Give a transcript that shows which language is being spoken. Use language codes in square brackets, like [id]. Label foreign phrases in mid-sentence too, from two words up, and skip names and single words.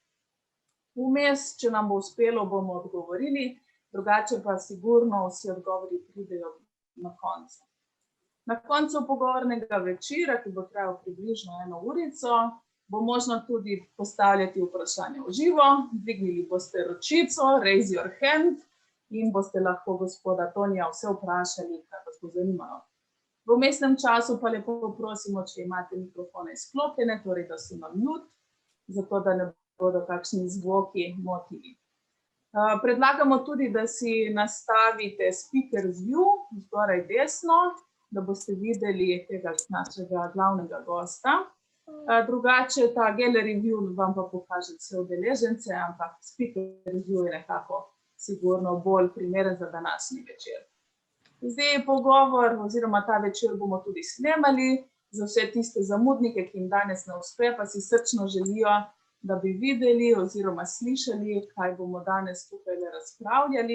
[sl] Vmes, če nam bo uspelo, bomo odgovorili, drugače pa sigurno vsi odgovori pridejo na koncu. Na koncu pogovornega večera, ki bo trajal približno 1 urico, bo možno tudi postavljati vprašanja v živo. Dvignili boste ročico, [en] raise your hand, [sl] in boste lahko gospoda Tonija vse vprašali, kar vas bo zanimalo. V vmesnem času pa lepo prosimo, če imate mikrofone izklopljene, torej da so na mute, zato da ne bodo kakšni zvoki motili. Predlagamo tudi, da si nastavite [en] speaker view [sl] zgoraj desno, da boste videli tega našega glavnega gosta. Drugače ta [en] gallery view [sl] vam pa pokaže vse udeležence, ampak [en] speaker view [sl] je nekako sigurno bolj primeren za današnji večer. Zdaj pogovor oziroma ta večer bomo tudi snemali za vse tiste zamudnike, ki jim danes ne uspe, pa si srčno želijo, da bi videli oziroma slišali, kaj bomo danes tukaj razpravljali.